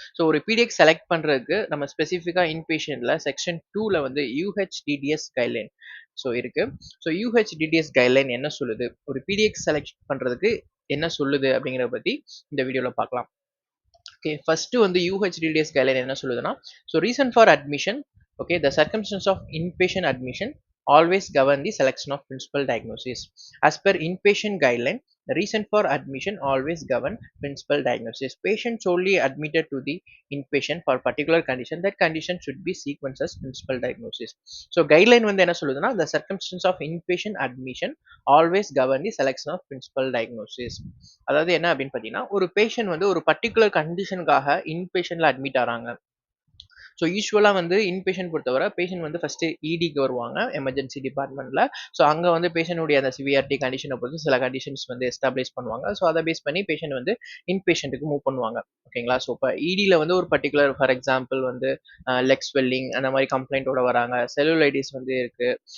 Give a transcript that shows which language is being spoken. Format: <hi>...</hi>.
<ta>So ஒரு பிடிஎக்ஸ் select பண்ணுறதுக்கு நம்ம ஸ்பெசிஃபிக்காக இன்பேஷனில் செக்ஷன் 2ல் வந்து யூஹெச்டிடிஎஸ் கைட்லைன் ஸோ இருக்கு. ஸோ யூஹெச்டிடிஎஸ் கைட்லைன் என்ன சொல்லுது, ஒரு பிடிஎக்ஸ் செலக்ட் பண்ணுறதுக்கு என்ன சொல்லுது அப்படிங்கிறத பற்றி இந்த வீடியோவில் பார்க்கலாம். ஓகே, ஃபர்ஸ்ட் வந்து யூஹெச்டிடிஎஸ் கைட்லைன் என்ன சொல்லுதுன்னா, so reason for admission.</ta> <en>Okay, the circumstances of inpatient admission always govern the selection of principal diagnosis. As per inpatient guideline, the reason for admission always govern principal diagnosis. Patient solely admitted to the inpatient for particular condition, that condition should be sequenced as principal diagnosis. So guideline</en> <ta>வந்து என்ன சொல்லுதுன்னா,</ta> <en>the circumstance of inpatient admission always govern the selection of principal diagnosis.</en> <ta>அதாவது என்ன அப்படின்னு பார்த்தீங்கன்னா, ஒரு patient வந்து ஒரு பர்டிகுலர் கண்டிஷனுக்காக இன்பேஷன்ல அட்மிட் ஆகிறாங்க. ஸோ யூஸ்வலாக வந்து இன்பேஷண்ட் பொறுத்தவரை பேஷண்ட் வந்து ஃபஸ்ட்டு இடிக்கு வருவாங்க எமர்ஜென்சி டிபார்ட்மெண்ட்டில். ஸோ அங்கே வந்து பேஷண்ட்டுடைய அந்த சிவியாரிட்டி கண்டிஷனை பொறுத்து சில கண்டிஷன்ஸ் வந்து எஸ்டாப்ளிஷ் பண்ணுவாங்க. ஸோ அதை பேஸ் பண்ணி பேஷண்ட் வந்து இன்பேஷண்ட்டுக்கு மூவ் பண்ணுவாங்க. ஓகேங்களா, ஸோ இப்போ இடியில் வந்து ஒரு பர்டிகுலர் ஃபார் எக்ஸாம்பிள் வந்து லெக் ஸ்வெல்லிங் அந்த மாதிரி கம்ப்ளைண்ட்டோட வராங்க, செல்லுலைட்டிஸ் வந்து இருக்குது.</ta>